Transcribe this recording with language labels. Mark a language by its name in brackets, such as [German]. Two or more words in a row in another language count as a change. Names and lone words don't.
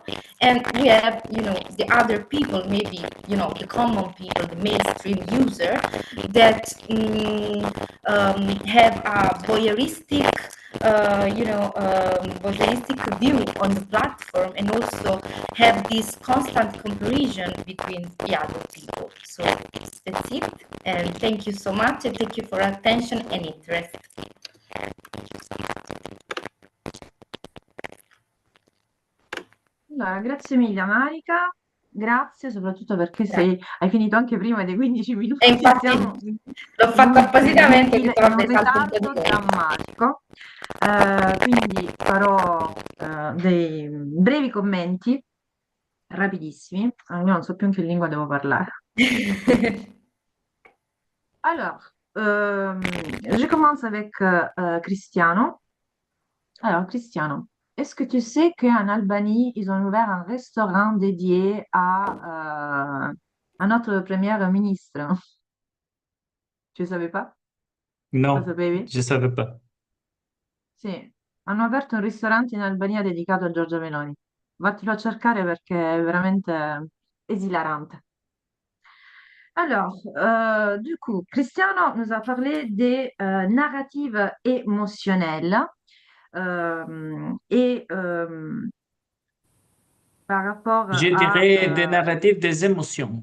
[English] And we have, the other people, maybe, the common people, the mainstream user that have a voyeuristic view on the platform, and also have this constant comparison between the other people. So that's it, and thank you so much, and thank you for attention and interest. [Italian] Allora, grazie mille Marica, grazie soprattutto perché hai finito anche prima dei 15 minuti. E infatti Siamo l'ho fatto appositamente, in ritorno un esatto un po' ritardo di voi. drammatico. Quindi farò dei brevi commenti rapidissimi. Io non so più in che lingua devo parlare. [French] Alors, je commence avec Cristiano. Alors, Cristiano, est-ce que tu sais qu'en Albanie, ils ont ouvert un restaurant dédié à notre première ministre? Tu ne savais pas? [Italian] Lo [French] No, [Italian] sapevi? [French] je savais pas. [Italian] Sì, hanno aperto un ristorante in Albania dedicato a Giorgia Meloni. Vattelo a cercare perché è veramente esilarante. [French] Alors, du coup, Cristiano nous a parlé des narratives émotionnelles et par rapport Je à dirais des narratifs des émotions.